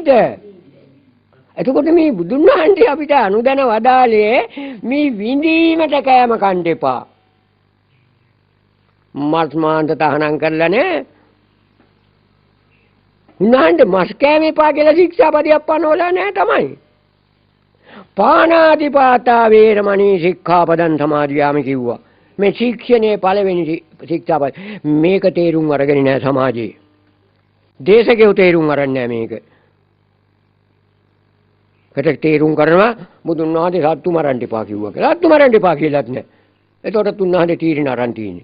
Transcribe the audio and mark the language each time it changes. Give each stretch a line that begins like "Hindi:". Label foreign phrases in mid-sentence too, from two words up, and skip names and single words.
Sinhala: එතකොට මේ බුදුන් වහන්සේ අපිට අනුදැන වදාළේ මේ විඳීමට කෑම කන්න එපා. මස් මාන්ත තහනම් කරලා නේ. උන්වහන්සේ මස් කෑම එපා කියලා ශික්ෂාපදයක් පනවලා නැහැ තමයි.
Pali: පාණාතිපාතා වේරමණී සික්ඛාපදං සමාදියාමි කිව්වා.
Sinhala: මේ ශික්ෂණයේ පළවෙනි ශික්ෂාපද. මේක තේරුම් අරගෙන නැහැ සමාජයේ. දේශකයෝ තේරුම් අරන් නැහැ මේක. කට තේරුම් කරනවා බුදුන් වහන්සේ සත්තු මරන්න එපා කිව්වා කියලා. සත්තු මරන්න එපා කියලාත් නැහැ. ඒතකොට උන්වහන්සේ තීරණ අරන් තියෙන්නේ.